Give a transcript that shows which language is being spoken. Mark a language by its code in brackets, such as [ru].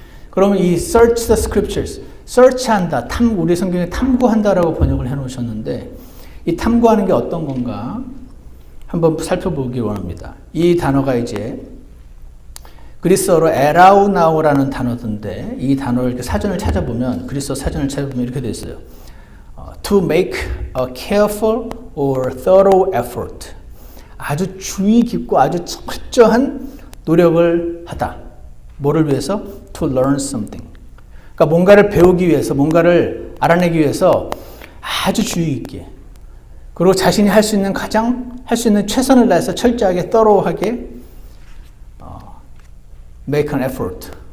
[ko] 그러면 이 [en] search the scriptures, [ko] search한다, 우리 성경에 탐구한다라고 번역을 해놓으셨는데 이 탐구하는 게 어떤 건가 한번 살펴보기 원합니다. 이 단어가 이제 그리스어로 에라우나오라는 단어인데 이 단어를 이렇게 사전을 찾아보면, 그리스어 사전을 찾아보면 이렇게 되어 있어요. [en] To make a careful or thorough effort. [ko] 아주 주의 깊고 아주 철저한 노력을 하다. 뭐를 위해서? [en] To learn something. [ko] 그러니까 뭔가를 배우기 위해서, 뭔가를 알아내기 위해서 아주 주의 깊게, 그리고 자신이 할 수 있는 할 수 있는 최선을 다해서 철저하게, thorough하게 [en] make an effort.